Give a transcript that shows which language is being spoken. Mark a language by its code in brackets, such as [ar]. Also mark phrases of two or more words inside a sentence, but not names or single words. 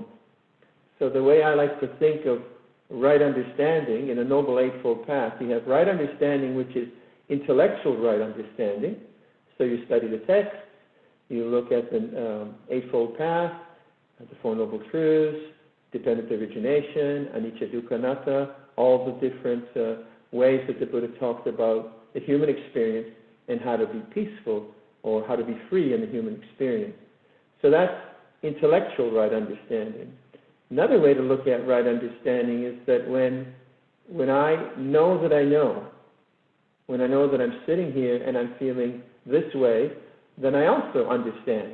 [en] So the way I like to think of right understanding in a Noble Eightfold Path, you have right understanding, which is intellectual right understanding. So you study the text, you look at the Eightfold Path, the Four Noble Truths, dependent origination, [pi] anicca dukkha anatta, [en] all the different ways that the Buddha talked about the human experience and how to be peaceful or how to be free in the human experience. So that's intellectual right understanding. Another way to look at right understanding is that when I know that I know, when I know that I'm sitting here and I'm feeling this way, then I also understand.